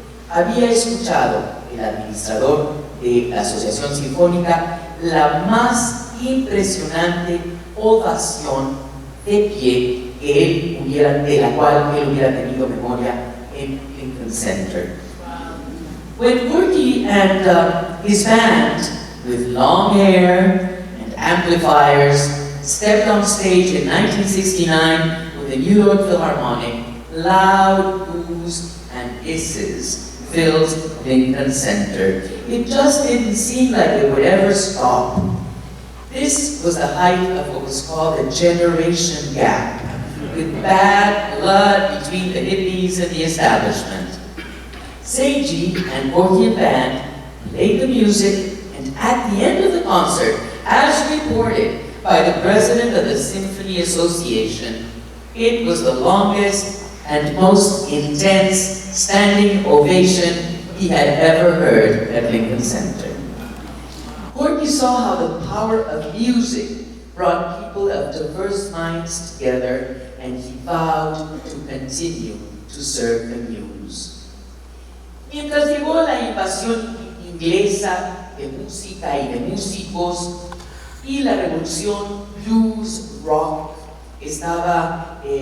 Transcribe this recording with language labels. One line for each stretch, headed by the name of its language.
Spanish: había escuchado el administrador de la Asociación Sinfónica la más impresionante ovación de pie de la cual él hubiera tenido memoria en Lincoln Center.
English: When Corky and his band, with long hair and amplifiers, stepped on stage in 1969 with the New York Philharmonic, loud boos and hisses filled Lincoln Center. It just didn't seem like it would ever stop. This was the height of what was called a generation gap, with bad blood between the hippies and the establishment. Seiji and Corky and band played the music, and at the end of the concert, as reported by the president of the Symphony Association, it was the longest and most intense standing ovation he had ever heard at Lincoln Center. Corky saw how the power of music brought people of diverse minds together, and he vowed to continue to serve the muse.
Spanish: Mientras llegó la invasión inglesa de música y de músicos, y la revolución blues rock estaba